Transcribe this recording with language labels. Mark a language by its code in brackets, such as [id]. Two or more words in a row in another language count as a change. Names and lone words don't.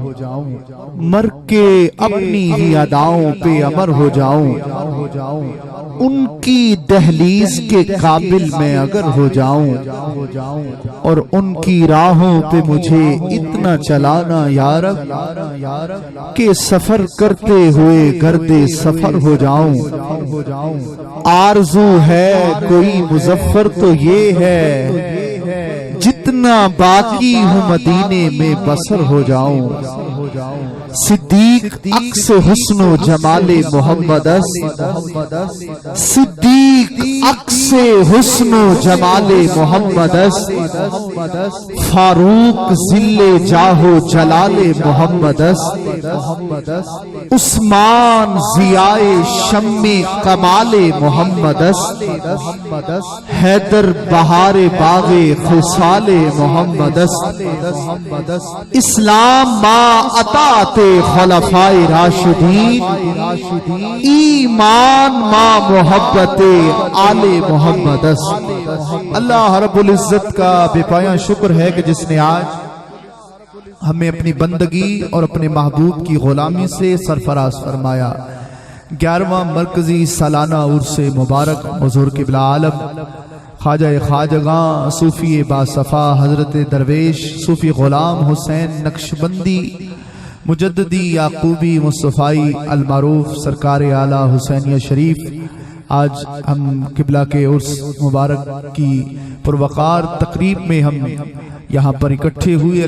[ur] مر کے اپنی ہی اداؤں پہ امر ہو جاؤں، ان کی دہلیز کے قابل میں اگر ہو جاؤں اور ان کی راہوں پہ مجھے اتنا چلانا یا رب کہ سفر کرتے ہوئے گرد سفر ہو جاؤں. آرزو ہے کوئی مظفر تو یہ ہے جتنا باقی ہوں مدینے میں بسر ہو جاؤں. [fa] صدیق عکس حسن و جمال محمد است، صدیق عکس حسن و جمال محمد است، فاروق ذل جاہ و جلال محمد است، عثمان ضیاء شم کمال محمد است، حیدر بہار باغ خصال محمد است، اسلام ما اطاعت خلفائے راشدین، ایمان ما محبت آل محمد است. [ur] اللہ رب العزت کا بے پایاں شکر ہے کہ جس نے آج ہمیں اپنی بندگی اور اپنے محبوب کی غلامی سے سرفراز فرمایا. 11واں مرکزی سالانہ عرس مبارک حضور قبلہ عالم خواجہ خواجگاں صوفی باصفا حضرت درویش صوفی غلام حسین نقشبندی مجددی یعقوبی مصطفی المعروف سرکار اعلیٰ حسینیہ شریف، آج ہم قبلہ کے عرس مبارک کی پروقار تقریب میں ہم یہاں پر اکٹھے ہوئے.